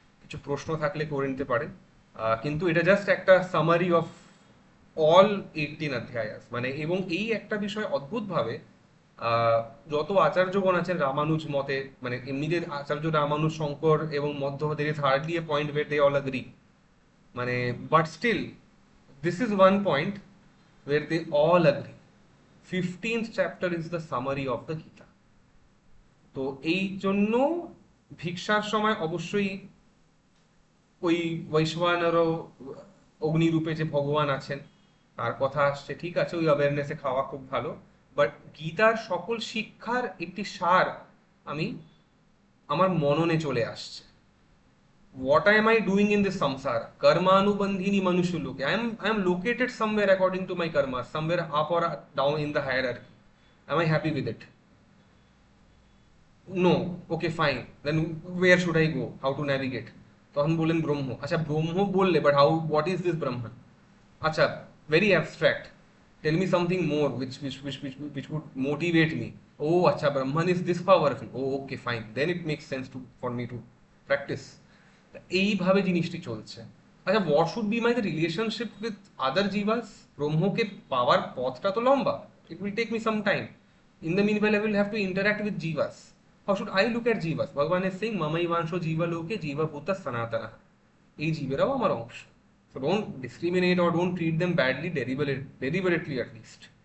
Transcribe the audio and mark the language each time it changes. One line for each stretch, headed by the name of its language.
Bangla: কিছু প্রশ্ন থাকলে করে নিতে পারেন, কিন্তু এটা জাস্ট একটা
English: summary of all
Bangla: 18 অধ্যায়, মানে। এবং এই একটা বিষয় অদ্ভুতভাবে আহ, যত আচার্যগণ আছেন রামানুজ মতে, মানে এমনিতে আচার্য রামানুজ, শঙ্কর এবং মধ্ব,
English: there is hardly a point where they all agree, মানে but still this is one point where they all agree. 15th chapter is the summary of the Gita.
Bangla: তো এই জন্য ভিক্ষার সময় অবশ্যই ওই বৈশ্বানর অগ্নিরূপে যে ভগবান আছেন তার কথা আসছে, ঠিক আছে, ওই অ্যাওয়ারনেসে খাওয়া খুব ভালো। বাট গীতার সকল শিক্ষার একটি সার আমি আমার মননে চলে আসছে।
English: what am I doing in this samsara?
Sanskrit: Karmanubandhini manushuluke.
English: I am located somewhere according to my karma, somewhere up or down in the hierarchy. Am I happy with it? No. Okay, fine, then where should I go, how to navigate?
Bangla: তখন বললেন ব্রহ্ম। আচ্ছা ব্রহ্ম বললে,
English: But how, what is this brahman? আচ্ছা, very abstract, tell me something more which would motivate me. Oh acha, brahman is this powerful. Oh okay, fine, then it makes sense to for me to practice.
Bangla: এইভাবে জিনিসটি চলছে।
English: আচ্ছা, what should be my relationship with other jivas?
Bangla: ব্রহ্মকে পাওয়ার পথটা তো লম্বা,
English: it will take me some time. In the meanwhile I will have to interact with jivas. How should I look at jivas?
Sanskrit: ভগবান
English: is saying
Sanskrit: মামাইবাংশো জীবা লোকে জীবা ভূতা সনাতনা,
Bangla: এই জীবেরাও আমার অংশ।
English: So don't discriminate or don't treat them badly, deliberately at least.